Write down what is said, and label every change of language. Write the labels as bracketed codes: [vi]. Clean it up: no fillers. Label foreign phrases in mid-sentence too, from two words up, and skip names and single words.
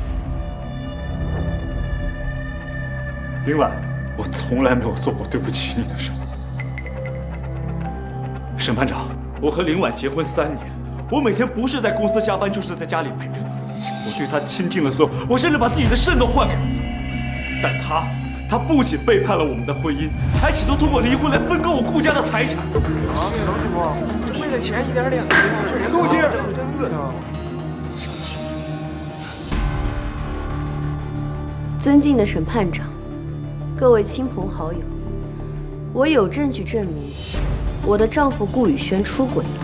[zh] 林婉，我从来没有做过对不起你的事。审判长，我和林婉结婚3年。我每天不是在公司加班，就是在家里陪着她。我对她倾尽了所有，我甚至把自己的肾都换给了她。但她不仅背叛了我们的婚姻，還企圖通過離婚來分割我顧家的財產。这为了錢一點點的，苏姐，真惡心。尊敬的审判长，各位親朋好友，我有證據證明我的丈夫顧宇軒出軌了。